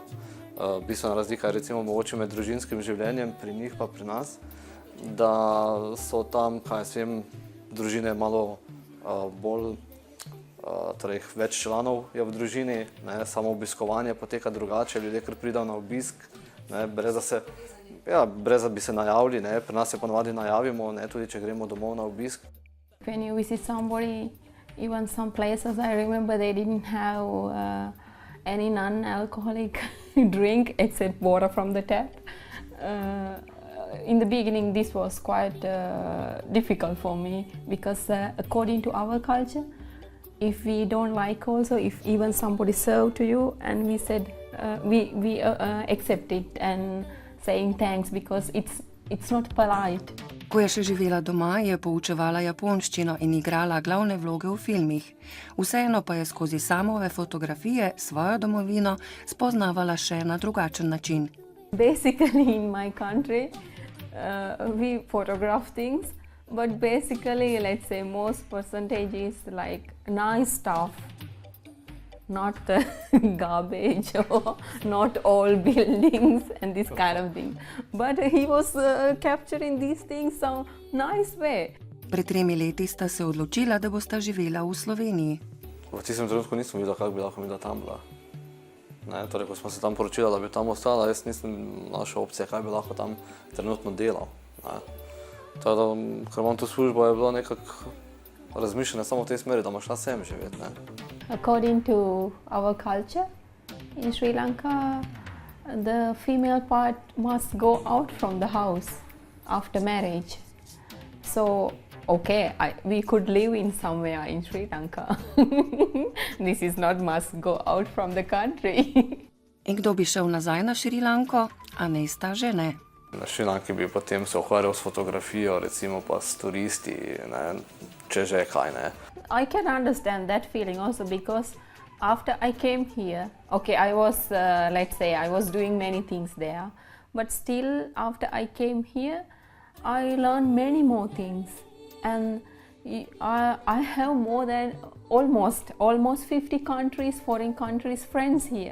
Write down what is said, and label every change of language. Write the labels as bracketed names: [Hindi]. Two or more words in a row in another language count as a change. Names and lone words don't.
[Slovenian] Bistvena razlika je recimo mogoče med družinskim življenjem pri njih pa pri nas, da so tam, kaj se vem, družine malo bolj, torej več članov je v družini, ne, samo obiskovanje poteka drugače, ljudje kar pridajo na obisk, ne, brez da bi se najavili, ne, pri nas se ponavadi najavimo, ne, tudi če gremo domov na obisk. [English] When you visit somebody, even some places, I remember they didn't have any non-alcoholic drink except water from the tap. In the beginning this was quite difficult for me because according to our culture, if we don't like also, if even somebody served to you and we said we accept it and saying thanks because it's not polite. [Slovenian] Ko je še živela doma, je poučevala japonščino in igrala glavne vloge v filmih. Vseeno pa je skozi Samove fotografije svojo domovino spoznavala še na drugačen način. [English] Basically in my country we photograph things, but basically let's say most percentage is like nice stuff, not the garbage or not all buildings and this kind of thing. But he was capturing these things some nice way. [Slovenian] Pred 3 leti sta se odločila, da bosta živela v Sloveniji. V tistem trenutku nisem videla, kako bi lahko mi da tam bila. Ne, torej, ko smo se tam poročila, da bi tam ostala, jaz nisem našel opcije, kaj bi lahko tam trenutno delal. Tada, ker imam to službo, je bilo nekako razmišljanje samo v tej smeri, da bom šla sem živeti. Ne. [English] According to our culture in Sri Lanka, the female part must go out from the house after marriage. So, okay, we could live in somewhere in Sri Lanka. This is not must go out from the country. [Slovenian] In kdo bi šel nazaj na Šrilanko? Anesta že ne. Na Šrilanki bi potem se ukvarjal s fotografijo, recimo pa s turisti, ne, če že kaj, ne. [English] I can understand that feeling also because after I came here, okay, I was, let's say, I was doing many things there, but still after I came here, I learned many more things. And I have more than almost 50 countries, foreign countries, friends here.